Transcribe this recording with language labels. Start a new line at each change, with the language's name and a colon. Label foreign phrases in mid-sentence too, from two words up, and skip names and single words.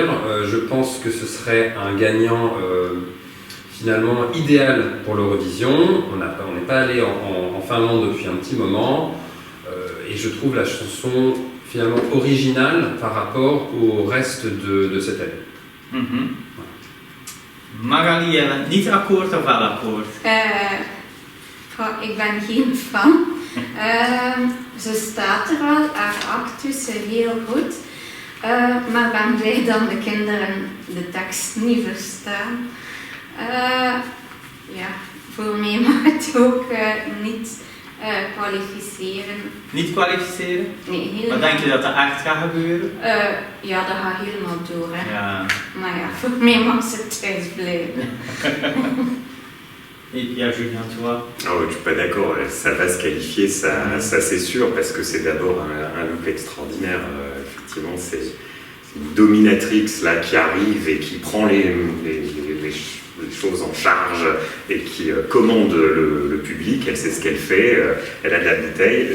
French: Je pense que ce serait un gagnant finalement idéal pour l'Eurovision. On n'est pas allé en Finlande depuis un petit moment. Et je trouve la chanson finalement originale par rapport au reste de cette année. Mm-hmm.
Dutch: Magali, jij bent niet akkoord of wel akkoord? Ik ben geen fan. Ze staat er wel, haar actus heel goed. Maar ben blij dat de kinderen de tekst niet verstaan. Ja, voor mij mag het ook niet kwalificeren. Niet kwalificeren? Nee, helemaal. Maar denk je dat dat echt gaat gebeuren? Ja, dat gaat helemaal door. Hè. Ja. Maar ja, voor mij mag ze thuis blijven.
French: Et Pierre Julien, tu vois? Oh, je suis pas d'accord, ça va se qualifier, ça c'est sûr, parce que c'est d'abord un look extraordinaire. Effectivement, c'est une dominatrix là, qui arrive et qui prend les choses en charge et qui commande le public, elle sait ce qu'elle fait, elle a de la bouteille.